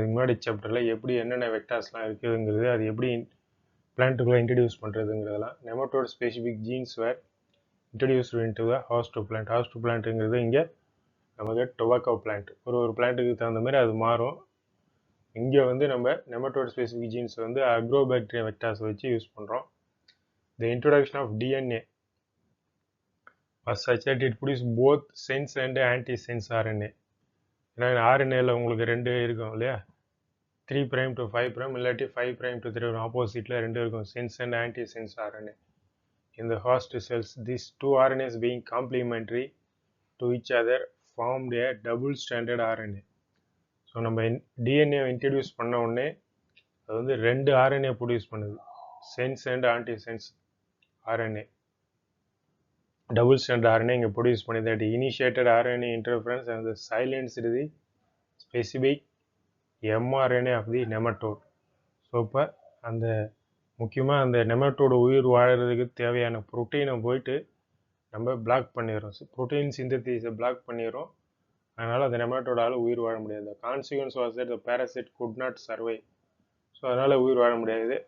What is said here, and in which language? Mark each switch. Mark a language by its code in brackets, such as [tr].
[ta] இதுக்கு முன்னாடி சாப்டரில் எப்படி என்னென்ன வெக்டார்ஸ்லாம் இருக்குதுங்கிறது, அது எப்படி பிளான்ட்டுக்குள்ளே introduce பண்ணுறதுங்கிறதெல்லாம். [en] Nematode specific genes were introduced into the host plant. [ta] ஹாஸ்ட் பிளான்ட்டுங்கிறது இங்கே நமக்கு டொபாக்கோ பிளான்ட். ஒரு பிளான்ட்டுக்கு தகுந்த மாதிரி அது மாறும். இங்கே வந்து நம்ம நெமட்டோட் ஸ்பெசிஃபிக் ஜீன்ஸ் வந்து அக்ரோபாக்டீரியம் வெக்டார்ஸ் வச்சு யூஸ் பண்ணுறோம். [en] The introduction of DNA was such that it produced both sense and anti-sense RNA. [ta] ஏன்னா ஆர்என்ஏல உங்களுக்கு 2 இருக்கும் இல்லையா, 3' to 5' இல்லாட்டி 5' to 3 ஆப்போசிட்டில் 2 இருக்கும், sense and anti-sense RNA. [en] In the host cells, these 2 RNAs being complementary to each other formed a double-stranded RNA. So [ta] நம்ம DNA introduce பண்ண உடனே அது வந்து 2 RNA ப்ரொடியூஸ் பண்ணுது, sense and anti sense RNA. Double stand RNA இங்கே produce பண்ணி [en] that initiated RNA interference and silenced the specific mRNA of the nematode. [ta] So இப்போ அந்த முக்கியமாக அந்த நெமட்டோட உயிர் வாழறதுக்கு தேவையான ப்ரோட்டீனை போயிட்டு நம்ம பிளாக் பண்ணிடுறோம். ப்ரோட்டீன் சிந்தசிஸை பிளாக் பண்ணிடுறோம். அதனால் அந்த நெமட்டோடால் உயிர் வாழ முடியாது. [en] Consequence was that the parasite could not survive. So [ta] அதனால் உயிர் வாழ முடியாது.